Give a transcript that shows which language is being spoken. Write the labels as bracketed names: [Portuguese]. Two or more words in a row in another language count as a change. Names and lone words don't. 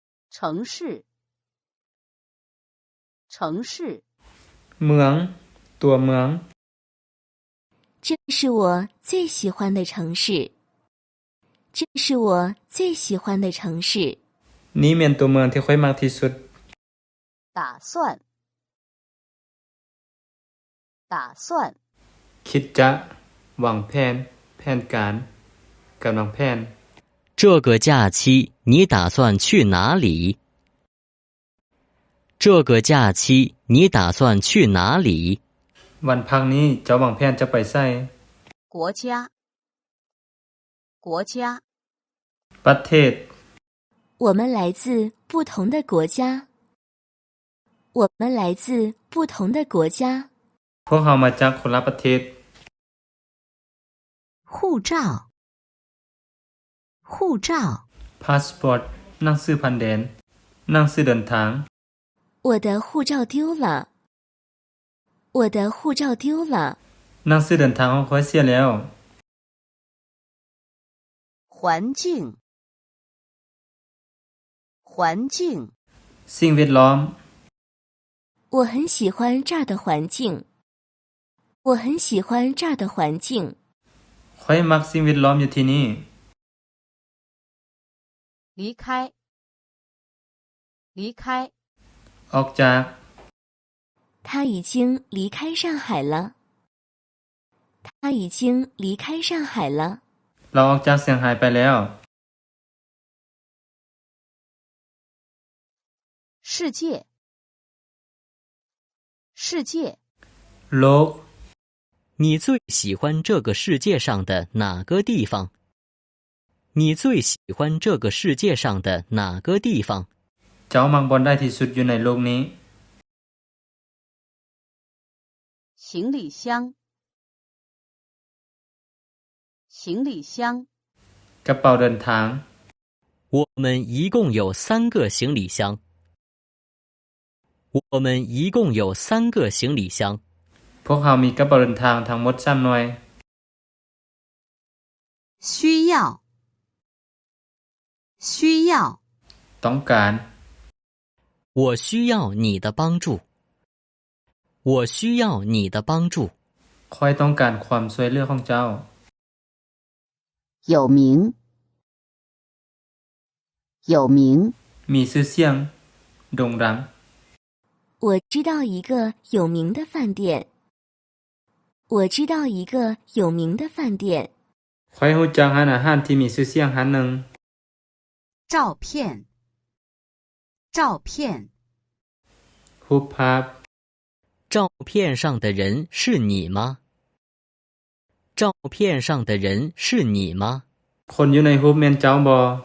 [Chinese] 城市，城市。 [Thai] เมืองตัวเมือง [Chinese] 这是我最喜欢的城市。这是我最喜欢的城市。 [Northeastern Thai] นี่เป็นตัวเมืองที่ค่อยมักที่สุด [Chinese] 打算，打算。 [Thai] คิดจะวางแผนแผนการกำลังแผน [Chinese] 这个假期你打算去哪里？这个假期你打算去哪里？ [Northeastern Thai] วันพักนี้เจ้าวางแผนจะไปไส [Chinese] 国家，国家。 [Thai] ประเทศ [Chinese] 我们来自不同的国家。我们来自不同的国家。 [Thai] พวกเขามาจากคนละประเทศ [Chinese] 护照，护照。 [Thai] พาสปอร์ตหนังสือผ่านแดนหนังสือเดินทาง [Chinese] 我的护照丢了。我的护照丢了。 [Northeastern Thai] หนังสือเดินทางของข้อยเสียแล้ว [Chinese] 环境，环境。 [Thai] สิ่งแวดล้อม [Chinese] 我很喜欢这儿的环境。我很喜欢这儿的环境。 [Northeastern Thai] ข้อยมักสิ่งแวดล้อมอยู่ที่นี่ [Chinese] 离开，离开。 [Thai] ออกจาก [Chinese] 他已经离开上海了。他已经离开上海了。 [Thai] เราออกจากเซี่ยงไฮ้ไปแล้ว [Chinese] 世界，世界。 [Thai] โลก [Chinese] 你最喜欢这个世界上的哪个地方？你最喜欢这个世界上的哪个地方？ [Northeastern Thai] เจ้ามักบอนได้ที่สุดอยู่ในโลกนี้ [Chinese] 行李箱，行李箱。 [Thai] กระเป๋าเดินทาง [Chinese] 我们一共有3个行李箱。我们一共有3个行李箱。 [Thai] พวกเขามีกระเป๋าเดินทางทั้งหมด3หน่วย [Chinese] 需要，需要。 [Thai] ต้องการ [Chinese] 我需要你的帮助。我需要你的帮助。 [Northeastern Thai] ข้อยต้องการความช่วยเหลือของเจ้า [Chinese] 有名，有名。 [Thai] มีชื่อเสียงโด่งดัง [Chinese] 我知道一个有名的饭店。我知道一个有名的饭店。 [Northeastern Thai] ข้อยรู้จักร้านอาหารที่มีชื่อเสียงร้านหนึ่ง [Chinese] 照片，照片。 [Thai] รูปภาพ [Chinese] 照片上的人是你吗？照片上的人是你吗？ [Northeastern Thai] คนอยู่ในรูปแม่นเจ้าบ่